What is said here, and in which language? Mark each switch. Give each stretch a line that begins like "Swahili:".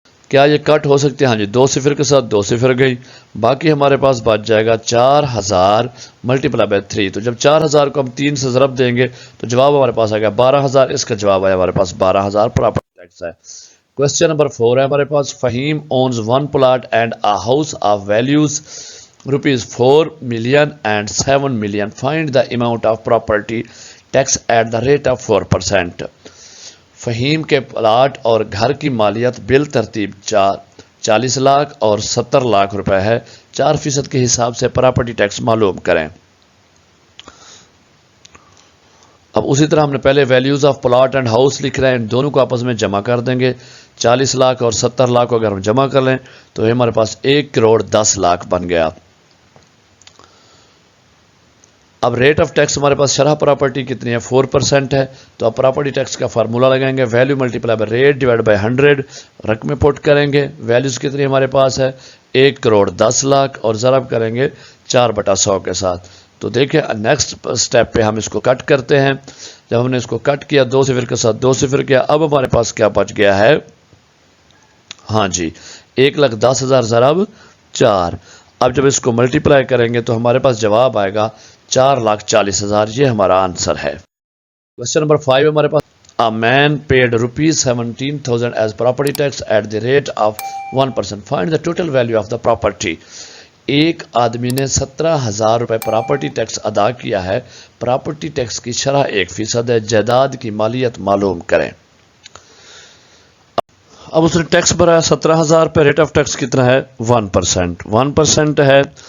Urdu: کیا یہ کٹ ہو سکتے ہیں؟ ہاں جی 2 صفر کے ساتھ 2 صفر گئی. باقی ہمارے پاس بچ جائے گا 4,000 ملٹی پلائی بائی 3. تو جب 4,000 کو ہم 3 سے ضرب دیں گے تو جواب ہمارے پاس آ گیا 12,000. اس کا جواب آیا ہمارے پاس 12,000 پراپرٹی ٹیکس ہے. کوشچن نمبر 4 ہے ہمارے پاس Fahim
English: Owns 1 plot and a house of values ₹4 million and 7 million. Find the amount of property tax at the rate of 4%.
Urdu: Fahim کے پلاٹ اور گھر کی مالیت بال ترتیب 40 لاکھ اور 70 لاکھ روپے ہے. 4% کے حساب سے پراپرٹی ٹیکس معلوم کریں. اب اسی طرح ہم نے پہلے values of plot and house لکھ رہے ہیں, ان دونوں کو آپس میں جمع کر دیں گے. 40 لاکھ اور 70 لاکھ کو اگر ہم جمع کر لیں تو ہمارے پاس 1,10,00,000 بن گیا. اب ریٹ آف ٹیکس ہمارے پاس شرح پراپرٹی کتنی ہے 4% ہے. تو اب پراپرٹی ٹیکس کا فارمولا لگائیں گے value multi ply by rate divide by 100. رقم پٹ کریں گے. ویلیوز کتنی ہمارے پاس ہے 1,10,00,000 اور ضرب کریں گے 4/100 کے ساتھ. تو دیکھیں نیکسٹ سٹیپ پہ ہم اس کو کٹ کرتے ہیں. جب ہم نے اس کو کٹ کیا 2 صفر کے ساتھ 2 صفر کیا, اب ہمارے پاس کیا بچ گیا ہے, ہاں جی 1,10,000 ضرب 4. اب جب اس کو ملٹی پلائی کریں گے تو ہمارے پاس جواب آئے گا 4,40,000. یہ ہمارا آنسر ہے. کوشچن نمبر 5 ہمارے پاس
English: A man paid ₹17,000 as property tax at the rate of 1%. Find the total value of the property.
Urdu: ایک آدمی نے 17,000 روپے پراپرٹی ٹیکس ادا کیا ہے. پراپرٹی ٹیکس کی شرح 1% ہے. جائیداد کی مالیت معلوم کریں. اب اس نے ٹیکس بھرا ہے 17,000 پہ, ریٹ آف ٹیکس کتنا ہے 1%. 1% ہے.